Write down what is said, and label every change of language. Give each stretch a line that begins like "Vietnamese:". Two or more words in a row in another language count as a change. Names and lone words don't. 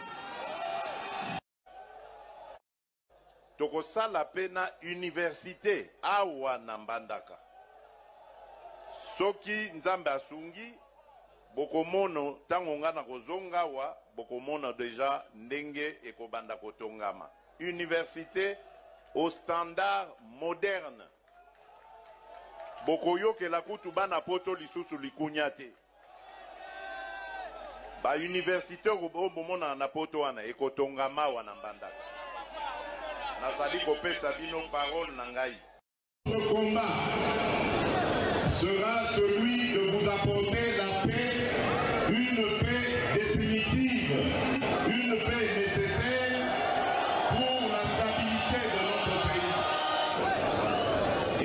Lingala: Tokosala pena université awa na Mbandaka. Soki nzambe asungi bokomono tango nga na kozonga wa bokomono deja ndenge ekobanda kotongama.
French: Université au standard moderne.
Lingala: Bokoyoke la kutu bana poto lisusu likunyate. Ba université bomona na poto wana ekotongama wa na Mbandaka. Nazali kopesa bino parole na ngai.
French: Le combat sera celui de vous apporter la paix, une paix définitive, une paix nécessaire pour la stabilité de notre pays.